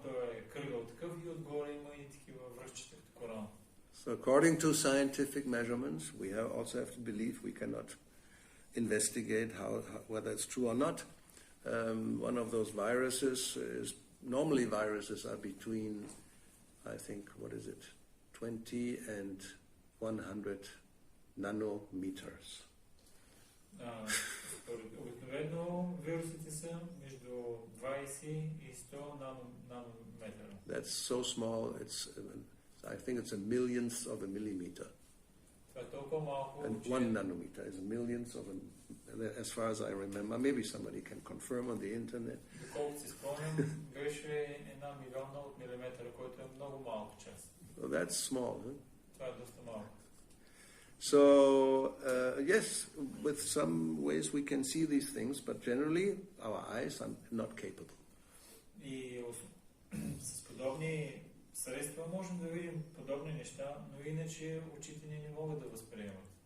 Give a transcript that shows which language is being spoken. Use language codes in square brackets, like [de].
[bg] Той е кръгъл такъв и отгоре има и такива връхчета като корона. [en] So according to scientific measurements, we also have to believe, we cannot investigate whether it's true or not. One of those viruses is, normally viruses are between, I think, 20 and 100 nanometers. [bg] Обикновено вирусите са между 20 и 100 нанометра. [en] That's so small, I think it's a millionth of a millimeter. [bg] Това е толкова малко, [en] and 1 nanometer is a millionth of as far as I remember. Maybe somebody can confirm on the internet. [bg] Доколкото си спомням, беше 1 милиона от милиметър, който е много малко част. [en] So that's small. Huh? [bg] Това е доста малко. [en] So, yes, with some ways we can see these things, but generally our eyes are not capable. [bg] И с подобни средства можем да видим подобни неща, но иначе очите ни не могат да възприемат.